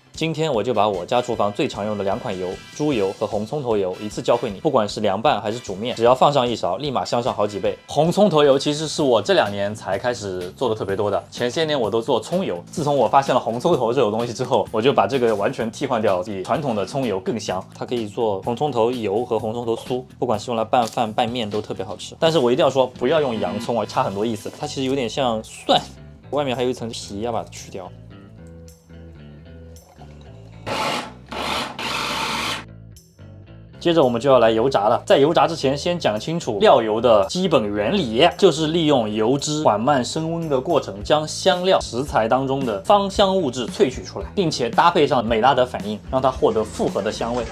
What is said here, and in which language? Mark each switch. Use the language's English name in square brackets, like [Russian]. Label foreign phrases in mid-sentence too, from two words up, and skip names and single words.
[Chinese] 今天我就把我家廚房最常用的2款油，豬油和紅蔥頭油一次教會你，不管是涼拌還是煮面，只要放上1勺，立馬香上好幾倍。紅蔥頭油其實是我這2年才開始做的特別多的，前些年我都做蔥油。自從我發現了紅蔥頭這種東西之後，我就把這個完全替換掉，比傳統的蔥油更香。它可以做紅蔥頭油和紅蔥頭酥，不管是用來拌飯拌面都特別好吃。但是我一定要说，不要用洋蔥啊，差很多意思。它其實有點像蒜，外面還有一層皮，要把它去掉。接着我們就要來油炸了，在油炸之前，先講清楚料油的基本原理，就是利用油脂緩慢升溫的過程，将香料食材當中的芳香物質萃取出來，並且搭配上美拉德反应，讓它獲得复合的香味。